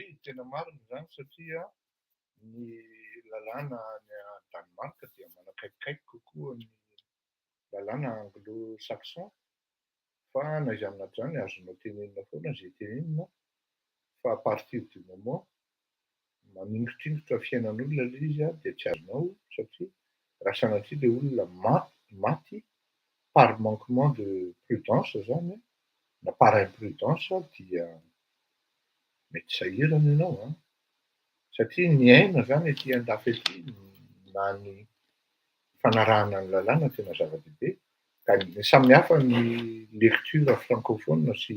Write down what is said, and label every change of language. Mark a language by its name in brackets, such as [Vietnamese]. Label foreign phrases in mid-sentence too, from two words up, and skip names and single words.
[Malagasy] tena marina zany satria ny lalàna any Danemarka dia manakaikikaiky kokoa ny lalàna anglo-saxon fa na izy amin'ato zany azonao tenenina foana zay tenenina fa [French] à partir du moment [Malagasy] maningitringotra fiainan'olona le izy dia tsy azonao satria raha sanatria le olona maty [French] par manquement de prudence [Malagasy] zany na [French] par imprudence [Malagasy] dia mety sahirana ianao satria ny aina zany aty andafy aty na ny fanarahana ny lalàna tena zava-dehibe ka ny samihafa ny [French] lecture francophone [Malagasy] sy